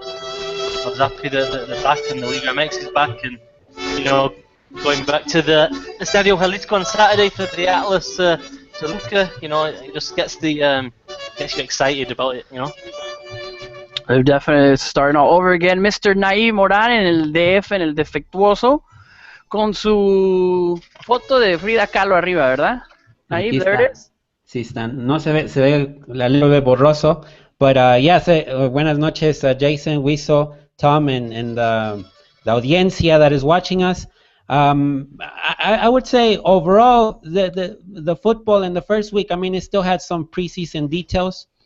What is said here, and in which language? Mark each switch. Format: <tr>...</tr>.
<en>I was happy that they're back and the Liga MX is back and, you know, going back to the Estadio Jalisco on Saturday for the Atlas Toluca, you know, it just gets you excited about it, you know? We're definitely starting all over again. Mr.</en> <es>Naib Morán en el DF, en el defectuoso, con su foto de Frida Kahlo arriba, ¿verdad?</es> <en>Naib, there it is.</en> <es>Sí, están. No se ve</es> <en>a little bit</en> <es>borroso.</es> <en>But</en> <es>buenas noches,</es> <en>Jason, Wiso, Tom, and the audiencia that is watching us. I would say overall the football in the first week, I mean, it still had some preseason details.</en>